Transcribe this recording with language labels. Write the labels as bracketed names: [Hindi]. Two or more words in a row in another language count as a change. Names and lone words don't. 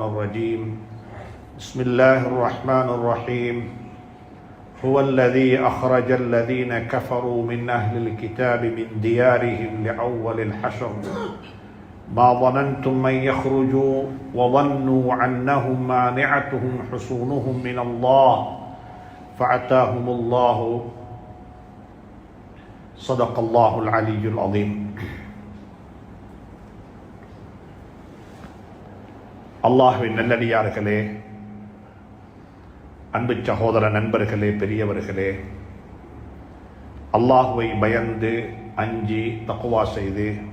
[Arabic] الرجيم بسم الله الرحمن الرحيم هو الذي أخرج الذين كفروا من أهل الكتاب من ديارهم لأول الحشر ما ظننتم أن يخرجوا وظنوا أنهم مانعتهم حصونهم من الله فأتاهم الله صدق الله العلي العظيم. [Tamil] அல்லாஹ்வின் நல்லடியார்களே, அன்பு சகோதர நண்பர்களே, பெரியவர்களே, அல்லாஹ்வை பயந்து அஞ்சி தக்வா செய்து